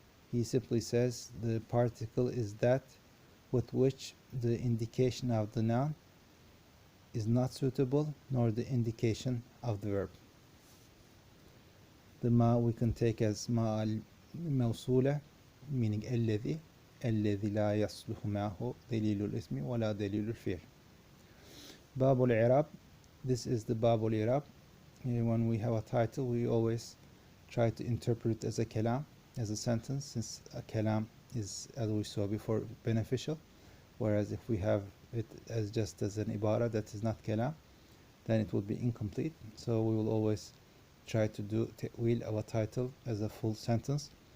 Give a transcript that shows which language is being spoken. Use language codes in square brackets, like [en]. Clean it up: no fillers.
[en] He simply says the particle is that with which the indication of the noun is not suitable, nor the indication of the verb. The ma we can take as ma al-mawsula, meaning [ar] الذي لا يصلح معه دليل الاسم ولا دليل الفعل. [en] باب الإعراب, this is the باب الإعراب. When we have a title, we always try to interpret it as a kalam, as a sentence, since a kalam is, as we saw before, beneficial. Whereas if we have it as just as an ibara that is not kalam, then it would be incomplete. So we will always try to do ta'wil of a title as a full sentence.